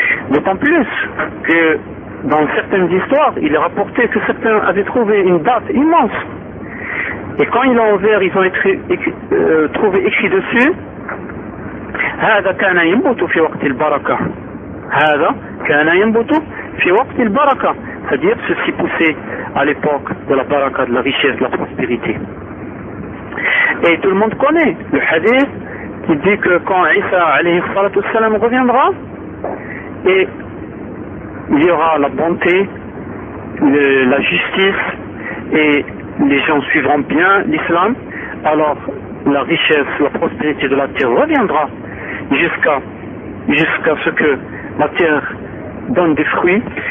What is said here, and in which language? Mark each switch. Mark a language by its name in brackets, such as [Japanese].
[French] D'autant plus que dans certaines histoires, il est rapporté que certains avaient trouvé une date immense. Et quand ils l'ont ouvert, ils ont trouvé écrit dessus [Arabic] هذا كان ينبت في وقت البركة. هذا كان ينبت في وقت البركة. [French] C'est-à-dire ce qui poussait à l'époque de la baraka, de la richesse, de la prospérité. Et tout le monde connaît le hadith qui dit que quand Isa alayhi salatu salam reviendra, et il y aura la bonté, la justice, et les gens suivront bien l'islam, alors la richesse, la prospérité de la terre reviendra jusqu'à ce que la terre donne des fruits